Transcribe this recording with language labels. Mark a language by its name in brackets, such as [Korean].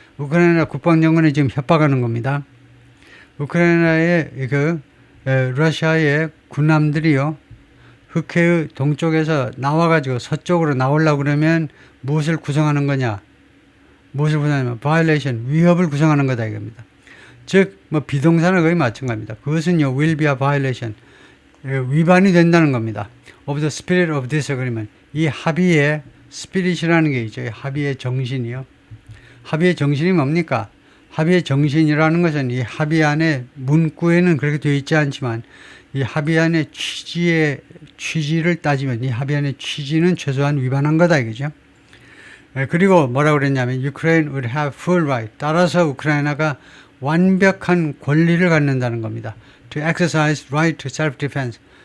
[Korean] 우크라이나 국방장관이 지금 협박하는 겁니다. 우크라이나의 러시아의 군함들이요. 흑해의 동쪽에서 나와가지고 서쪽으로 나오려고 그러면 무엇을 구성하는 거냐? 무엇을 구성하냐면 violation, 위협을 구성하는 거다 이겁니다. 즉, 비동사는 거의 마찬가지입니다. 그것은요, [English] will be a violation. [Korean] 위반이 된다는 겁니다. [English] of the spirit of this agreement. [Korean] 이 합의의 spirit이라는 게 있죠. 합의의 정신이요. 합의의 정신이 뭡니까? 합의의 정신이라는 것은 이 합의안의 문구에는 그렇게 되어 있지 않지만 이 합의안의 취지를 따지면 이 합의안의 취지는 최소한 위반한 거다 이거죠. 그리고 뭐라고 그랬냐면 [English] Ukraine would have full right. [Korean] 따라서 우크라이나가 완벽한 권리를 갖는다는 겁니다. [English] To exercise right to self-defense.